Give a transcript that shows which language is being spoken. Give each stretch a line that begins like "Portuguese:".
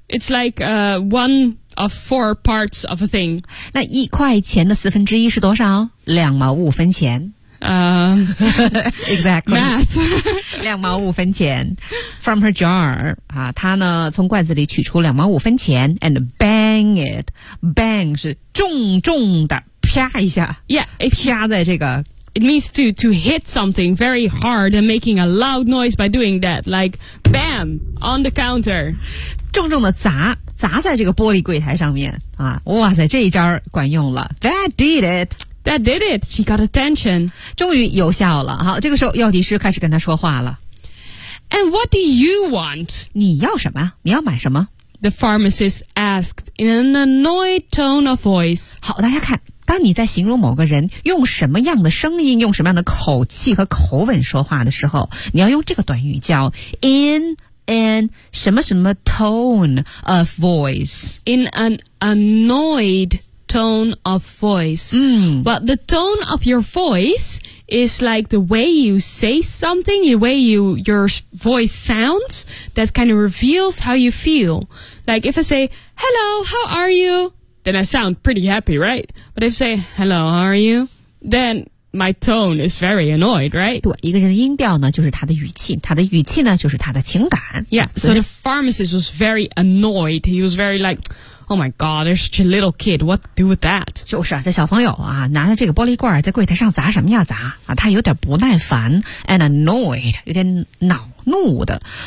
English: It's like one of four parts of a thing.
Chinese: 那一块钱的四分之一是多少？两毛五分钱。
English: exactly. Math.
Chinese: 两毛五分钱
English: from her jar.
Chinese: 啊，她呢从罐子里取出两毛五分钱
English: and bang it.
Chinese: Bang 是重重的啪一下。
English: Yeah,
Chinese: 啪在这个。
English: It means to hit something very hard and making a loud noise by doing that, like bam on the counter.
Chinese: 重重的砸，砸在这个玻璃柜台上面啊！哇塞，这一招管用了。
English: That did it. She got attention.
Chinese: 终于有效了。好，这个时候药剂师开始跟她说话了。
English: And what do you want?
Chinese: 你要什么？你要买什么？
English: The pharmacist asked in an annoyed tone of voice.
Chinese: 好，大家看，当你在形容某个人用什么样的声音、用什么样的口气和口吻说话的时候，你要用这个短语叫
English: in an
Chinese: 什么什么
English: tone of voice. In an annoyed tone of voice. Mm. But the tone of your voice is like the way you say something, the way your voice sounds, that kind of reveals how you feel. Like if I say, hello, how are you? Then I sound pretty happy, right? But if I say, hello, how are you? Then my tone is very annoyed, right?
Chinese: 对，一个人的音调呢就是他的语气，他的语气呢就是他的情感。
English: Yeah, so the pharmacist was very annoyed. He was very like... Oh my God, there's such a little kid. What to do with that?
Chinese: 就是啊，这小朋友啊，拿着这个玻璃罐在柜台上砸什么呀砸啊，他有点不耐烦 ，
English: and annoyed，
Chinese: 有点恼怒的。